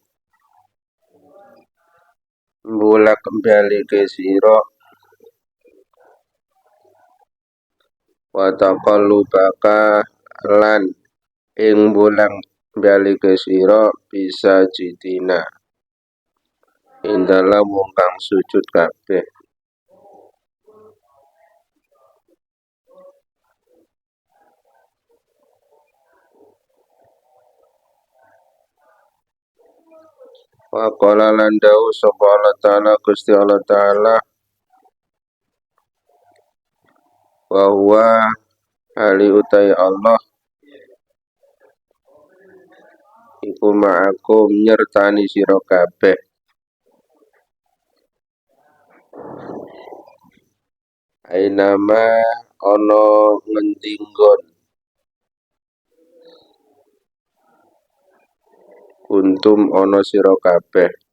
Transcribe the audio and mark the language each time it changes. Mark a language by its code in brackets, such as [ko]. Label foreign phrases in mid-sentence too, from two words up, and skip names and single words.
[jv] bolak-balike sira [ar] wa taqallubaka [jv] lan ing bolak-balike sira bisa jidina ing dalem wong kang sujud kabeh. [ar] Wa qala [jv] lan dawu sapa Allah Ta'ala Gusti Allah Ta'ala [ar] wa huwa ali [jv] utai Allah iku ma'akum nyertani sira kabeh ainama ana ngendi nggon kuntum ana sira kabeh.